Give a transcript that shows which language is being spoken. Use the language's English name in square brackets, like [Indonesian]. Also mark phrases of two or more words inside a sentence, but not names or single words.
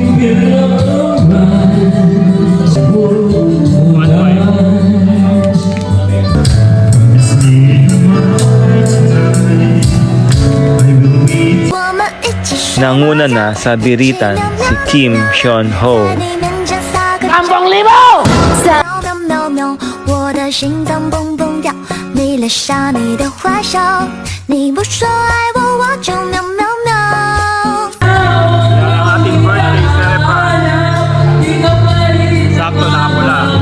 [Filipino] Nanguna na sa biritan si Kim Sean Ho. [Chinese] 我的心脏蹦蹦跳，你留下你的坏笑，你不说爱我，我就喵喵喵。 [Filipino] Ang ating [English] birthday celebrant. [Filipino] Sakto nakapula.